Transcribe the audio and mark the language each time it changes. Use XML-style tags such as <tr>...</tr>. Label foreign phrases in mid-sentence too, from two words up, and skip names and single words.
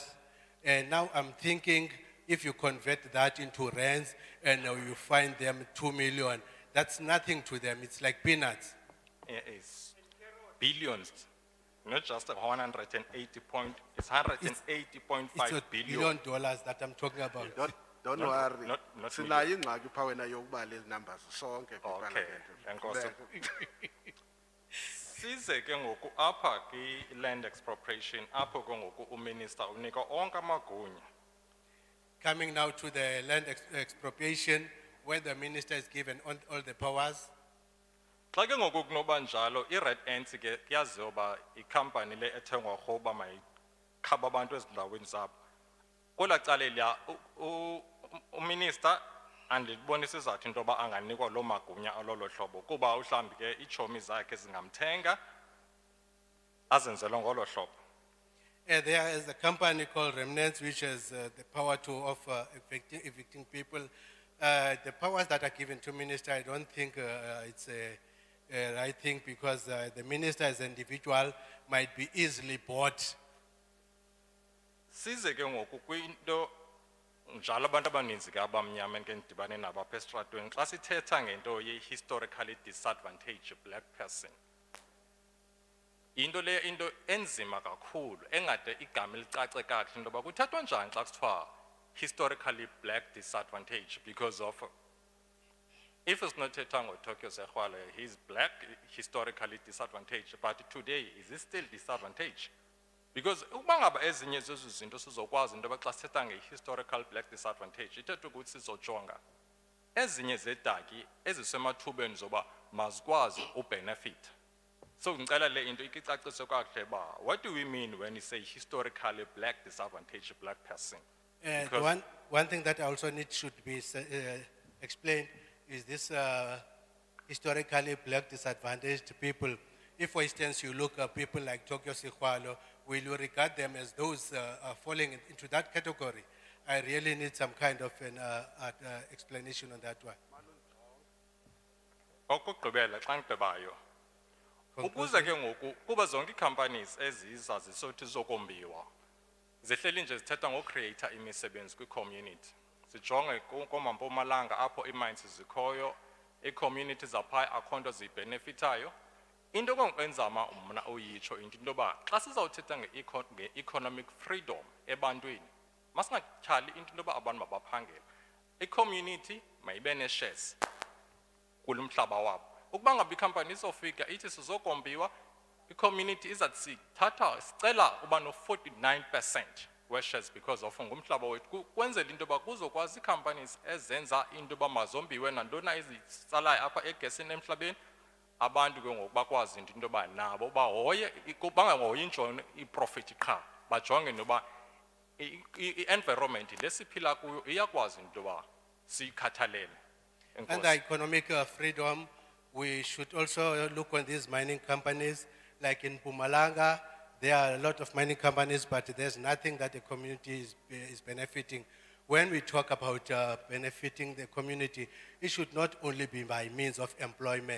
<en>And now I'm thinking if you convert that into rands and you find them 2 million, that's nothing to them. It's like peanuts. It's billions. Not just 180 point, it's 180.5 It's billion dollars that I'm talking about. Don't worry.</en> <xh>Sinayo ingxaki pha wena yokubala lezi numbers sonke</xh> <en>Okay, enkosi.</en> <xh>Size ke ngoku apha ki-</xh> <en>land expropriation</en> <xh>apho ke ngoku uminister unika onke amagunya.</xh> <en>Coming now to the land expropriation, where the minister is given all the powers.</en> <xh>Xa ke ngoku kunoba njalo i-Red Ants ke kuyaziwa uba ikhampani le ethengwa rhoqo uba mayikhaba abantu ezindaweni zabo. Kwelaa cala eliya uminister andibonisa isizathu into yoba anganikwa loo magunya alolo hlobo kuba mhlawumbi ke iitshomi zakhe zingamthenga azenzelwe ngolo hlobo.</xh> <en>There is a company called Remnants which has the power of evicting people. The powers that are given to minister, I don't think it's a right thing because the minister as an individual might be easily bought.</en> <xh>Size ke ngoku kwinto njalo abantu abaninzi ke abamnyama ke ndibane nabo apha esitratweni xa sithetha ngento ye-</xh> <en>historically disadvantaged black person.</en> <xh>Into le into enzima kakhulu engade igama elicace kakuhle into yoba kuthethwa njani xa kusithiwa</xh> <en>historically black disadvantaged because of if it's not Tango Tokyo Sehwale, he's black, historically disadvantaged, but today is he still disadvantaged?</en> <xh>Because ubangaba ezinye zezo zinto sizokwazi into xa sithetha nge-</xh> <en>historical black disadvantage</en> <xh>ithetha ukuthi sizojonga ezinye zedaki ezisemathubeni zoba mazikwazi ubenefit.</xh> <en>So</en> <xh>ngicela le into ikicaciswe kakuhle ba</xh> <en>what do we mean when we say historically black disadvantaged black person? One thing that I also should be explained is this historically black disadvantaged people. If, for instance, you look at people like Tokyo Sehwalo, will you regard them as those falling into that category? I really need some kind of an explanation on that one.</en> <xh>Okugqibela xa ngigqibayo ukuze ke ngoku kuba zonke ii-companies eziza zisothi zokombiwa zihleli nje zithetha ngocreator imisebenzi kwi-community. Sijonge koMpumalanga apho ii-mines zikhoyo, ii-community zaphaya akho nto ziyibhenefithayo. Into enzama mna uyitsho into yoba xa sizawuthetha nge-</xh> <en>economic freedom</en> <xh>ebantwini masingatyhali into yoba abantu mabaphangela. I-community mayibe ne-shares kulo mhlaba wabo. Ukuba ngaba ikhampani izofika ithi sizokombiwa, i-community izathi sithatha sicela uba no-49% we-shares</xh> <en>because of</en> <xh>ngumhlaba wethu kwenzela into yoba kuzokwazi ii-companies ezenza into yoba mazombiwe nantona ezitsalayo apha egesini emhlabeni. Abantu ke ngoku bakwazi into yoba nabo bahoye bangahoyi injongo i-profit qha bajonge noba i-environment lesiphila kuyo iyakwazi into yoba siyikhathalele</xh> <en>Under economic freedom, we should also look on these mining companies. Like in Mpumalanga, there are a lot of mining companies, but there's nothing that the community is benefiting. When we talk about benefiting the community, it should not only be by means of employment.</en>